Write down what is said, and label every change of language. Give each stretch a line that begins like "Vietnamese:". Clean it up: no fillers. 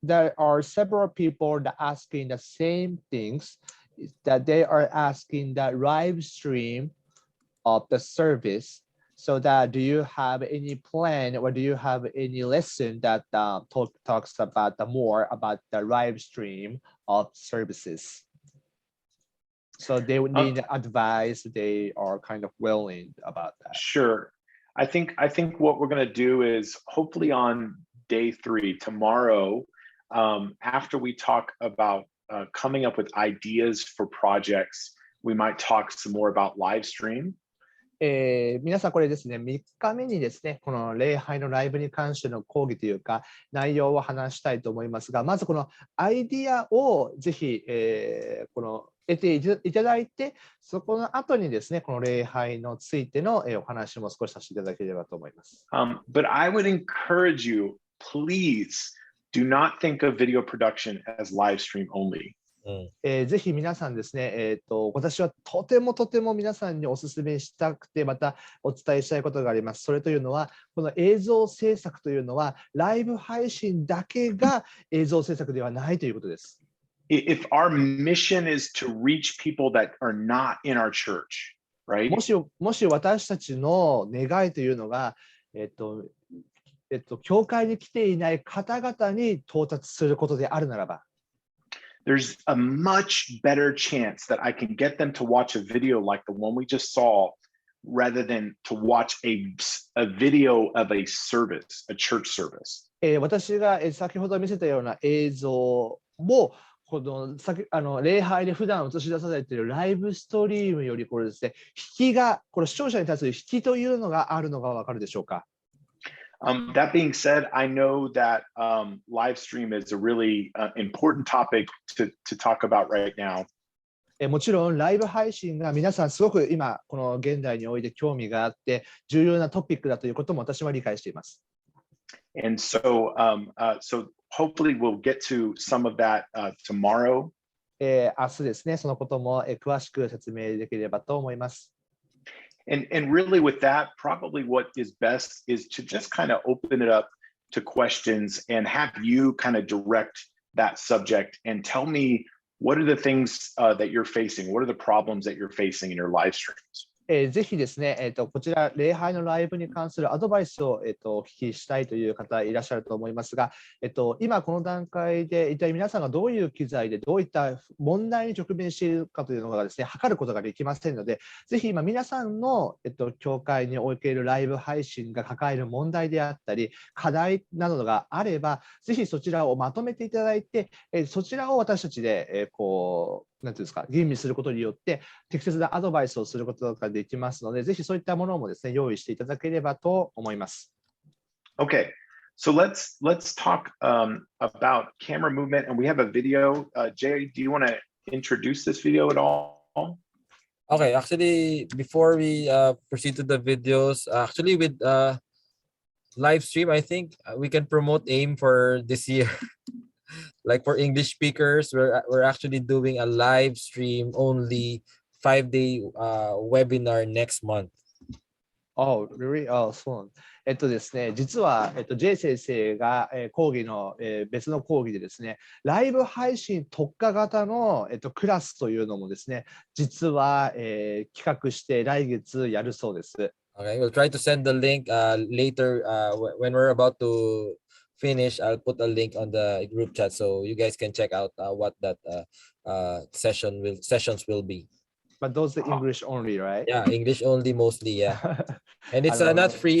English: There are several people that asking the same things that they are asking the live stream of the service. So that do you have any plan or do you have any lesson that talks about more about the live stream of services? So they would need advice. They are kind of willing about that. Sure. I think what we're going to do is hopefully on day 3 tomorrow, after we talk about coming up with ideas for projects, we might talk some more about live stream.
Japanese: 皆さんこれですね、3日目にですね、この礼拝のライブに関しての講義というか内容を話したいと思いますが、まずこのアイディアをぜひ、得ていただいて、そこの後にですね、この礼拝についてのお話も少しさせていただければと思います。
English: But I would encourage you, please do not think of video production as live stream only.
Japanese: ぜひ皆さんですね、私はとても皆さんにお勧めしたくて、またお伝えしたいことがあります。それというのは、この映像制作というのは、ライブ配信だけが映像制作ではないということです。
English: If our mission is to reach people that are not in our church, right?
Japanese: もし私たちの願いというのが、教会に来ていない方々に到達することであるならば、
English: there's a much better chance that I can get them to watch a video like the one we just saw rather than to watch a video of a service, a church service.
Japanese: 私が先ほど見せたような映像もこの礼拝で普段映し出されているライブストリームよりこれですね、これ視聴者に対する引きというのがあるのがわかるでしょうか。
English: That being said, I know that live stream is a really important topic to talk about right now.
Japanese: もちろんライブ配信が皆さんすごく今この現代において興味があって重要なトピックだということも私は理解しています。
English: And so, so hopefully we'll get to some of that tomorrow.
Japanese: 明日ですね、そのことも詳しく説明できればと思います。
English: And really with that, probably what is best is to just kind of open it up to questions and have you kind of direct that subject and tell me what are the things that you're facing, what are the problems that you're facing in your live streams.
Japanese: ぜひですね、こちら、礼拝のライブに関するアドバイスを、お聞きしたいという方いらっしゃると思いますが、今この段階で一体皆さんがどういう機材でどういった問題に直面しているかというのがですね、測ることができませんので、ぜひ今皆さんの、教会におけるライブ配信が抱える問題であったり、課題などがあれば、ぜひそちらをまとめていただいて、そちらを私たちで、なんていうんですか、吟味することによって適切なアドバイスをすることができますので、ぜひそういったものもですね、用意していただければと思います。
English: Okay, so let's talk about camera movement, and we have a video. Jay, do you want to introduce this video at all? Okay, actually, before we proceed to the videos, actually with live stream, I think we can promote AIM for this year. Like for English speakers, we're actually doing a live stream only 5-day webinar next month. Oh, really?
Japanese: そうですね、実は、J 先生が、講義の、別の講義でですね、ライブ配信特化型の、クラスというのもですね、実は、企画して来月やるそうです。
English: Okay, we'll try to send the link later when we're about to finish. I'll put a link on the group chat so you guys can check out what that sessions will be. But those are English only, right? Yeah, English only mostly, yeah. And it's not free.